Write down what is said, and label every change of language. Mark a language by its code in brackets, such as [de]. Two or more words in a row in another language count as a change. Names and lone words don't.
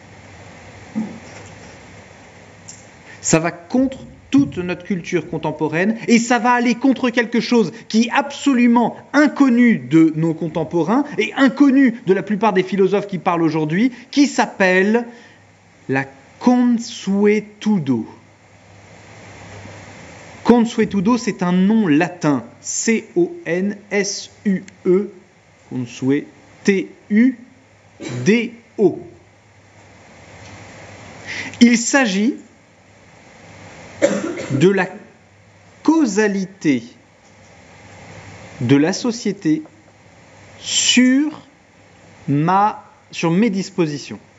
[fr] Ça va contre toute notre culture contemporaine et ça va aller contre quelque chose qui est absolument inconnu de nos contemporains et inconnu de la plupart des philosophes qui parlent aujourd'hui, qui s'appelle la consuetudo. Consuetudo, c'est un nom latin. C-O-N-S-U-E, consue, T-U-D-O. Il s'agit de la causalité de la société sur mes dispositions.